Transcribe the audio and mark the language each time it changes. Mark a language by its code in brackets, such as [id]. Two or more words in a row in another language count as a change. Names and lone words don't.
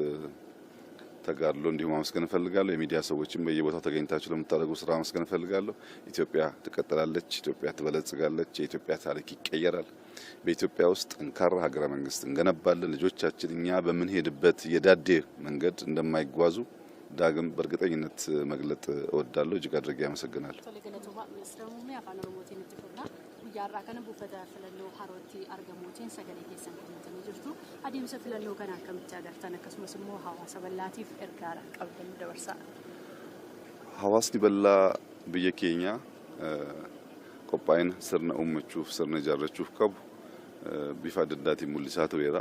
[am] ተጋድሎ እንዲሁ ማመስገን ፈልጋለሁ። የሚዲያ ሰዎችም በየቦታው ተገኝታችሁ ለምታደርጉ ስራ ማመስገን ፈልጋለሁ። ኢትዮጵያ ትቀጥላለች፣ ኢትዮጵያ ትበለጽጋለች፣ የኢትዮጵያ ታሪክ ይቀየራል። በኢትዮጵያ ውስጥ ጠንካራ ሀገረ መንግስት እንገነባለን። ልጆቻችን እኛ በምንሄድበት የዳዴ መንገድ እንደማይጓዙ ዳግም በእርግጠኝነት መግለጥ እወዳለሁ። እጅግ አድርጌ አመሰግናለሁ። [om] Jaarraa kana buufata filannoo harootti argamuutiin sagalee keessan kennitanii jirtu. Adeemsa filannoo kana akkamitti agartan? Akkasumas immoo hawaasa bal'aatiif ergaa qabdan dabarsaa. Hawaasni bal'aa biyya keenya qophaa'ina sirna uummachuuf sirna ijaarrachuuf qabu bifa adda addaatiin mul'isaa tureera.